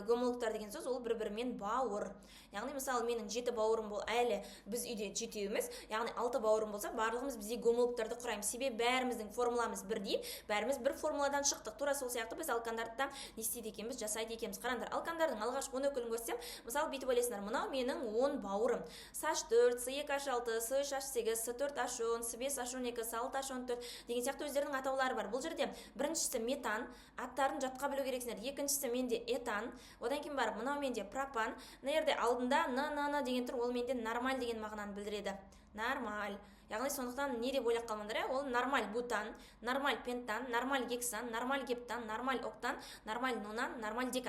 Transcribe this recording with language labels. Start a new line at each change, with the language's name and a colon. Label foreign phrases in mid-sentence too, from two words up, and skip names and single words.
Kazakh: Гомологтар деген сөз ол бір-бірімен бауыр. Яғни мысалы менің 7 бауырым бол, әлі біз үйде жетеуіміз, яғни 6 бауырым болса, барлығымыз бізде гомологтарды құраймыз. Себебі бәріміздің формуламыз бірдей, бәріміз бір формуладан шықтық. Тура сол сияқты біз алкандарды не істейді екенбіз, жасайды екенбіз. Қараңдар, алкандардың алғашқы 10 өкілін көрсем, мысалы бүйтіп ойлайсыңдар, мынау менің 10 бауырым. С4, С2H6, С3H8, С4H10, С5H12, С6H14 деген сияқты өздерінің атаулары бар. Бұл жерде біріншісі метан, аттарын жатқа білу керексіңдер. Екіншісі менде этан, одан кейін барып мынау менде пропан. Мына жерде алдында н деген тұр, ол менде нормаль деген мағынаны білдіреді. Нормаль. Яғни сондықтан не деп ойлап қалмаңдар, ол нормаль бутан, нормаль пентан, нормаль гексан, нормаль гептан, нормаль октан, нормаль нонан, нормаль декан.